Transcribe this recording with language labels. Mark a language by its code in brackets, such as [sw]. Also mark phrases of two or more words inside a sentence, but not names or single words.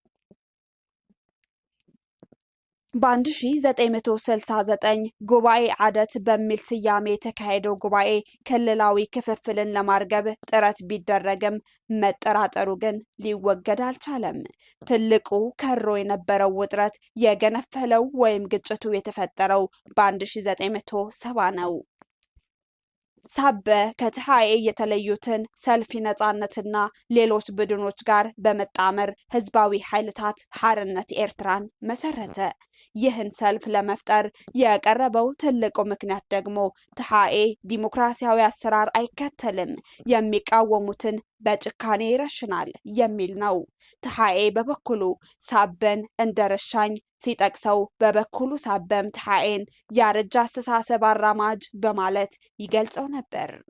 [am] በ1969 ጉባኤ ዓደት በሚል ስያሜ የተካሄደው ጉባኤ ክልላዊ ክፍፍልን ለማርገብ ጥረት ቢደረግም መጠራጠሩ ግን ሊወገድ አልቻለም። ትልቁ ከሮ የነበረው ውጥረት የገነፈለው ወይም ግጭቱ የተፈጠረው በ1970 ነው። ሳበ ከትሓኤ የተለዩትን ሰልፊ ነጻነትና ሌሎች ቡድኖች ጋር በመጣመር ህዝባዊ ኃይልታት ሓርነት ኤርትራን መሰረተ። ይህን ሰልፍ ለመፍጠር የቀረበው ትልቁ ምክንያት ደግሞ ትሐኤ ዲሞክራሲያዊ አሰራር አይከተልም፣ የሚቃወሙትን በጭካኔ ይረሽናል የሚል ነው። ትሐኤ በበኩሉ ሳበን እንደረሻኝ ሲጠቅሰው በበኩሉ ሳበም ትሐኤን ያረጀ አስተሳሰብ አራማጅ በማለት ይገልጸው ነበር።